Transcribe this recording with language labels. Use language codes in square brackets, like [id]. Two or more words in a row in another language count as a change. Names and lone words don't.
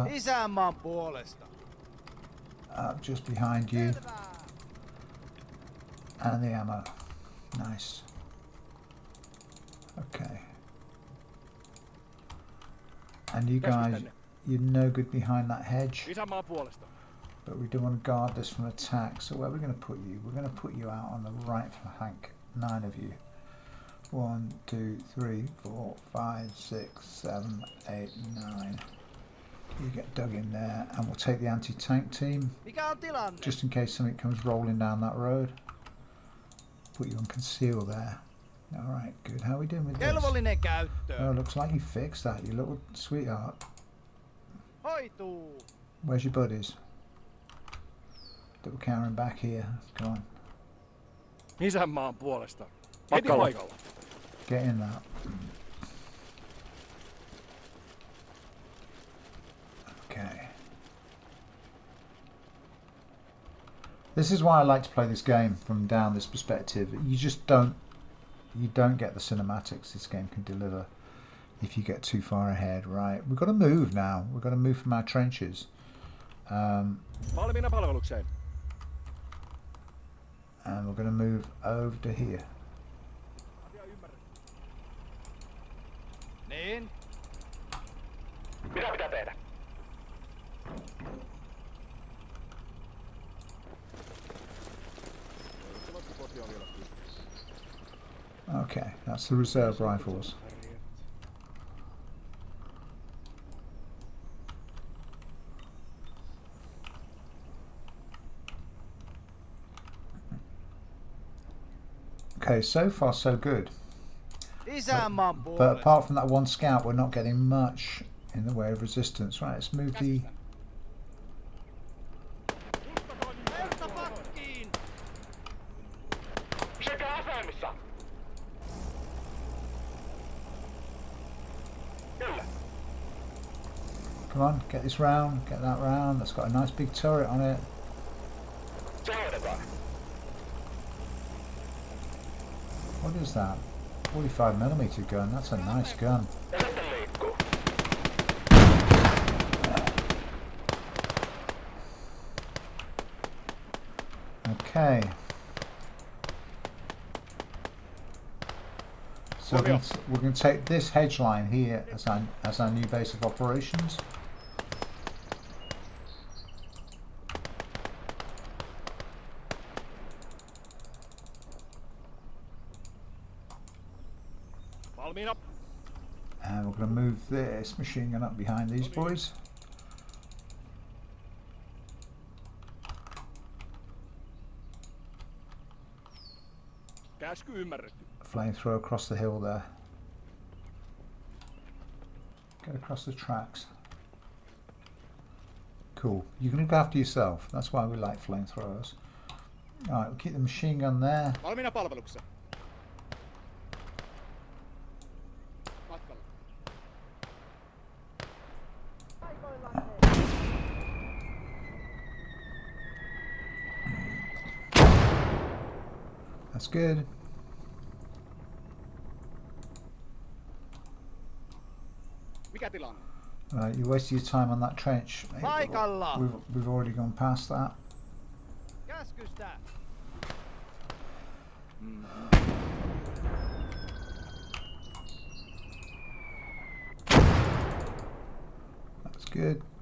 [fi] Isänmaan puolesta. [en] up just behind you. And the ammo. Nice. Okay. And you guys, you're no good behind that hedge. [fi] Isänmaan puolesta. [en] But we do want to guard this from attack. So where are we going to put you? We're going to put you out on the right flank. 9 of you. 1, 2, 3, 4, 5, 6, 7, 8, 9. You get dug in there, and we'll take the anti-tank team [fi] Mikä on tilanne? [en] just in case something comes rolling down that road. Put you on conceal there. All right, good. How are we doing with this? [fi] Kelvollinen käyttö. [en] Oh, looks like you fixed that, you little sweetheart. [fi] Hoituu. [en] Where's your buddies? Double Karen back here. Come on, [fi] Isänmaan puolesta. Heti paikalla. [en] get in that. Okay. This is why I like to play this game from down this perspective. You just don't get the cinematics this game can deliver if you get too far ahead. Right, we've got to move now. We've got to move from our trenches. [fi] Valmiina palvelukseen. [en] And we're going to move over to here. [fi] Niin? Mitä pitää tehdä? [en] Okay, that's the reserve rifles. Okay, so far so good. [fi] Isänmaan [en] But [fi] puolesta. [en] apart from that one scout, we're not getting much in the way of resistance. Right, let's move the... [fi] Verta pakkiin. Sekä asemissa! Kyllä. [en] Come on, get this round, get that round. That's got a nice big turret on it. [fi] Se hoidetaan. [en] What is that? 45mm gun. That's a nice gun. [fi] Ja sitten liikkuu. [en] Okay. So we're going to take this hedge line here as our new base of operations. [fi] Valmiina. [en] And we're going to move this machine gun up behind these boys. [fi] Käsky ymmärretty. [en] Flamethrower across the hill there. Get across the tracks. Cool. You can look after yourself. That's why we like flamethrowers. Alright, we'll keep the machine gun there. [fi] Valmiina palvelukseen. Matkalla. [en] That's good. [fi] Mikä tilanne? [en] Right, you wasted your time on that trench. Mate. [fi] Paikalla. [en] We've already gone past that. [fi] Käskystä. [en] That's good.